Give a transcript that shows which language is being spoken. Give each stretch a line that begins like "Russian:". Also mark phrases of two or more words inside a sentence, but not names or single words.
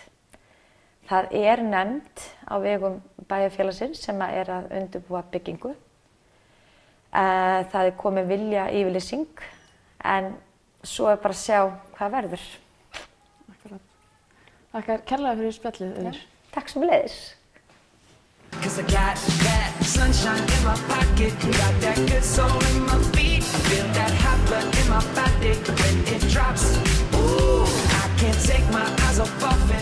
Icelandic: Það er nefnd á vegum bæjarfélagsins sem er að undirbúa byggingu. Það er komið vilja yfirlýsing en svo er bara að sjá hvað verður. Akkurat. Þakkar kærlega fyrir spjallið yfir. Takk sömuleiðis.
English: Cause I got that sunshine in my pocket, got that good soul in my feet, feel that hot blood in my body when it drops. Ooh, I can't take my eyes off of